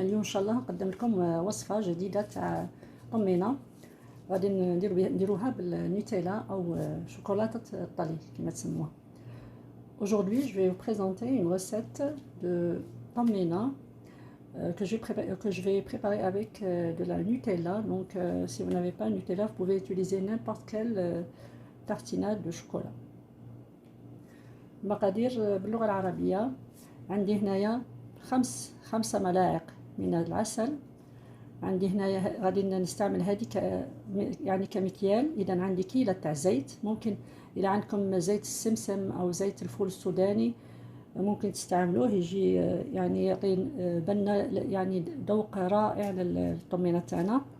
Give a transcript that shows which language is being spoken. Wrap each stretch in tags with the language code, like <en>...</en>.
<ar>اليوم ان شاء الله نقدم لكم وصفه جديده تاع طمينه غادي نديروها بالنوتيلا او شوكولاته الطلي كما تسموها.</ar> <fr>Aujourd'hui, je vais vous présenter une recette de طمينه que je vais préparer avec de la Nutella. Donc si vous n'avez pas Nutella, vous pouvez utiliser n'importe quelle tartinade de chocolat.</fr> <ar>المقادير باللغه العربيه. عندي هنايا خمسة ملاعق من العسل. عندي هنايا غادي نستعمل هذه يعني كمكيال. اذا عندي كيلة تاع زيت، ممكن الى عندكم زيت السمسم او زيت الفول السوداني ممكن تستعملوه، يجي يعني يعطي بنه يعني ذوق رائع للطمينه تاعنا.</ar>